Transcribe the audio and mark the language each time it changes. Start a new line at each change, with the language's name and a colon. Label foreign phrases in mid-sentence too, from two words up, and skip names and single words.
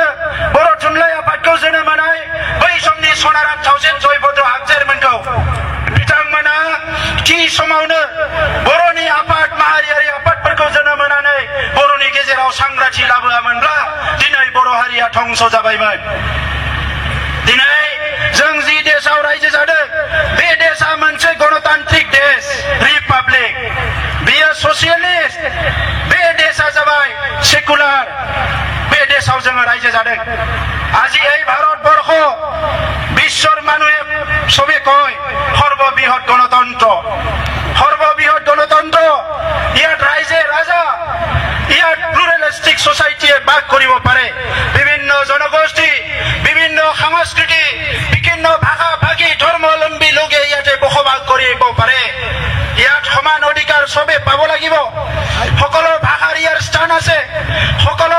Bodo: बर' थुनलाइ आफादखौ जोनोम होनाय बै समनि सनाराम थावजेन जयभद्र हागजेरमोनखौ, बिथांमोना थि समावनो बर'नि आफाद, माहारियारि आफादफोरखौ जोनोम होनानै बर'नि गेजेराव सांग्रांथि लाबोआमोनब्ला दिनै बर' हारिया धंस जाबायमोन। दिनै जों जि देशआव रायजो जादों, बे देशआ मोनसे गणतान्त्रिक देश, रिपाब्लिक। बेयो ससियलिस्ट। बे देशआ जाबाय सेकुलार। बे देशआव जोङो रायजो जादों।
Assamese: আজি এই ভাৰতবৰ্ষ বিশ্বৰ মানুহে চবে কয় সৰ্ববৃহৎ গণতন্ত্ৰ, সৰ্ববৃহৎ গণতন্ত্ৰ। ইয়াত ৰাইজে ৰাজা, ইয়াত প্লুৰেল পাৰে বিভিন্ন জনগোষ্ঠী বিভিন্ন সংস্কৃতি বিভিন্ন ভাষা ভাষী ধৰ্মাৱলম্বী লোকে ইয়াতে বসবাস কৰিব পাৰে ইয়াত সমান অধিকাৰ সবে পাব লাগিব সকলো ভাষাৰ ইয়াৰ স্থান আছে সকলো